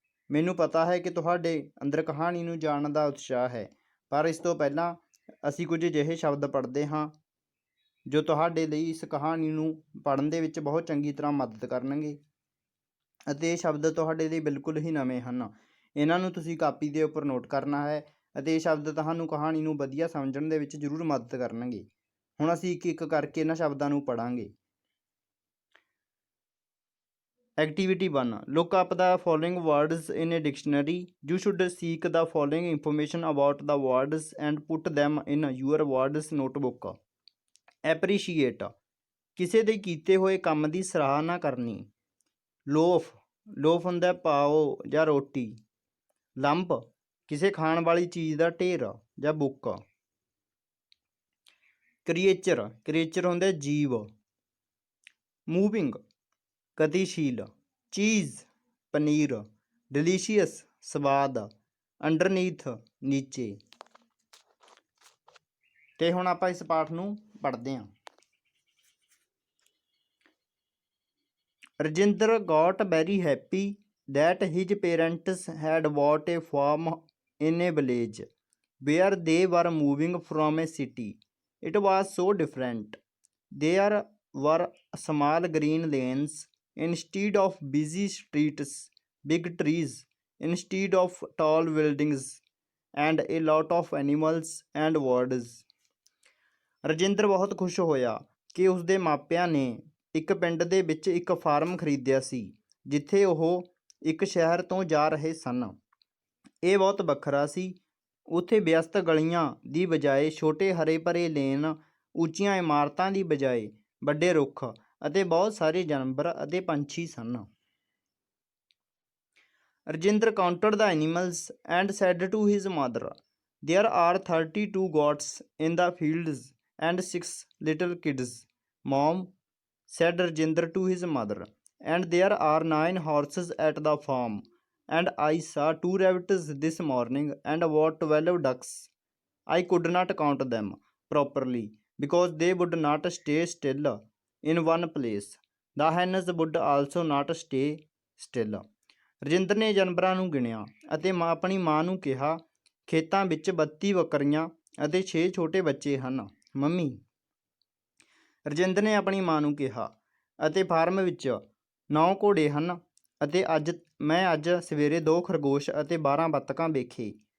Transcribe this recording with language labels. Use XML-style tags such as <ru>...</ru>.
<pa>ਮੈਨੂੰ ਪਤਾ ਹੈ ਕਿ ਤੁਹਾਡੇ ਅੰਦਰ ਕਹਾਣੀ ਨੂੰ ਜਾਣਨ ਦਾ ਉਤਸ਼ਾਹ ਹੈ, ਪਰ ਇਸ ਤੋਂ ਪਹਿਲਾਂ ਅਸੀਂ ਕੁਝ ਅਜਿਹੇ ਸ਼ਬਦ ਪੜ੍ਹਦੇ ਹਾਂ ਜੋ ਤੁਹਾਡੇ ਲਈ ਇਸ ਕਹਾਣੀ ਨੂੰ ਪੜ੍ਹਨ ਦੇ ਵਿੱਚ ਬਹੁਤ ਚੰਗੀ ਤਰ੍ਹਾਂ ਮਦਦ ਕਰਨਗੇ ਅਤੇ ਇਹ ਸ਼ਬਦ ਤੁਹਾਡੇ ਲਈ ਬਿਲਕੁਲ ਹੀ ਨਵੇਂ ਹਨ। ਇਹਨਾਂ ਨੂੰ ਤੁਸੀਂ ਕਾਪੀ ਦੇ ਉੱਪਰ ਨੋਟ ਕਰਨਾ ਹੈ ਅਤੇ ਇਹ ਸ਼ਬਦ ਤੁਹਾਨੂੰ ਕਹਾਣੀ ਨੂੰ ਵਧੀਆ ਸਮਝਣ ਦੇ ਵਿੱਚ ਜ਼ਰੂਰ ਮਦਦ ਕਰਨਗੇ। ਹੁਣ ਅਸੀਂ ਇੱਕ ਇੱਕ ਕਰਕੇ ਇਹਨਾਂ ਸ਼ਬਦਾਂ ਨੂੰ ਪੜ੍ਹਾਂਗੇ।</pa> <en>Activity 1. Look up the following words in a dictionary. You should seek the following information about the words and put them in your words notebook.</en> <pa>Appreciate ਕਿਸੇ ਦੇ ਕੀਤੇ ਹੋਏ ਕੰਮ ਦੀ ਸਰਾਹਨਾ ਕਰਨੀ। ਲੋਫ ਹੁੰਦਾ ਪਾਓ ਜਾਂ ਰੋਟੀ। ਲੰਪ ਕਿਸੇ ਖਾਣ ਵਾਲੀ ਚੀਜ਼ ਦਾ ਢੇਰ ਜਾਂ ਬੁੱਕ। ਕ੍ਰੀਏਚਰ ਹੁੰਦਾ ਜੀਵ। ਮੂਵਿੰਗ ਗਤੀਸ਼ੀਲ। ਚੀਜ਼ ਪਨੀਰ। ਡਿਲੀਸ਼ੀਅਸ ਸਵਾਦ। ਅੰਡਰਨੀਥ ਨੀਚੇ। ਤੇ ਹੁਣ ਆਪਾਂ ਇਸ ਪਾਠ ਨੂੰ ਪੜ੍ਹਦੇ ਹਾਂ।</pa> <en>Rajinder got very happy that his parents had bought a farm in a village where they were moving from a city. It was so different. There were small green lanes instead of busy streets, big trees instead of tall buildings, and a lot of animals and birds.</en> <pa>Rajinder ਬਹੁਤ ਖੁਸ਼ ਹੋਇਆ ਕਿ ਉਸਦੇ ਮਾਪਿਆਂ ਨੇ ਇੱਕ ਪਿੰਡ ਦੇ ਵਿੱਚ ਇੱਕ ਫਾਰਮ ਖਰੀਦਿਆ ਸੀ ਜਿੱਥੇ ਉਹ ਇੱਕ ਸ਼ਹਿਰ ਤੋਂ ਜਾ ਰਹੇ ਸਨ। ਇਹ ਬਹੁਤ ਵੱਖਰਾ ਸੀ। ਉੱਥੇ ਵਿਅਸਤ ਗਲੀਆਂ ਦੀ ਬਜਾਏ ਛੋਟੇ ਹਰੇ ਭਰੇ ਲੇਨ, ਉੱਚੀਆਂ ਇਮਾਰਤਾਂ ਦੀ ਬਜਾਏ ਵੱਡੇ ਰੁੱਖ ਅਤੇ ਬਹੁਤ ਸਾਰੇ ਜਾਨਵਰ ਅਤੇ ਪੰਛੀ ਸਨ।</pa> <en>Rajinder counted the animals and said to his mother, "There are 32 goats in the fields and 6 little kids." "Mom," said Rajinder to his mother, "and there are 9 horses at the farm, and I saw 2 rabbits this morning and about 12 ducks. I could not count them properly because they would not stay still in one place. The hens would also not stay still."</en> <pa>Rajinder ਨੇ ਜਾਨਵਰਾਂ ਨੂੰ ਗਿਣਿਆ ਅਤੇ ਆਪਣੀ ਮਾਂ ਨੂੰ ਕਿਹਾ, "ਖੇਤਾਂ ਵਿੱਚ 32 ਬੱਕਰੀਆਂ ਅਤੇ 6 ਛੋਟੇ ਬੱਚੇ ਹਨ ਮੰਮੀ।" ਰਜਿੰਦਰ ਨੇ ਆਪਣੀ ਮਾਂ ਨੂੰ ਕਿਹਾ, "ਅਤੇ ਫਾਰਮ ਵਿੱਚ 9 ਘੋੜੇ ਹਨ ਅਤੇ ਮੈਂ ਅੱਜ ਸਵੇਰੇ 2 ਖਰਗੋਸ਼ ਅਤੇ 12 ਬੱਤਖਾਂ ਵੇਖੇ।</pa>